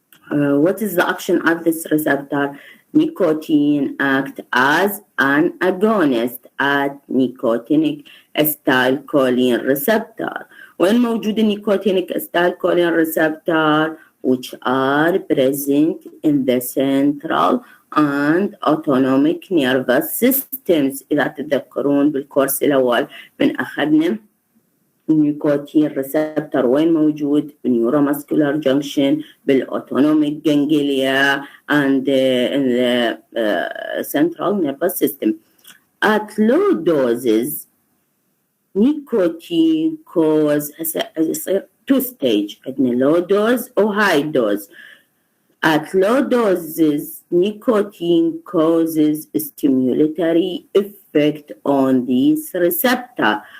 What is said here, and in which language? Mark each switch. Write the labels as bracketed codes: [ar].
[en] What is the action of this receptor? Nicotine acts as an agonist at nicotinic acetylcholine receptor. When [ar] موجود [en] nicotinic acetylcholine receptor which are present in the central and autonomic nervous systems. [ar] إذا تتذكرون بالكورس الأول من أخذنا النيكوتين ريسبتور وين موجود؟ بالنيوروماسكولار جنكشن، بالأوتونوميك جانجليا [en] and in the central nervous system. At low doses nicotine cause [ar] يصير [en] two stage، [ar] عندنا [en] low dose or high dose. At low doses nicotine causes stimulatory effect on this receptor.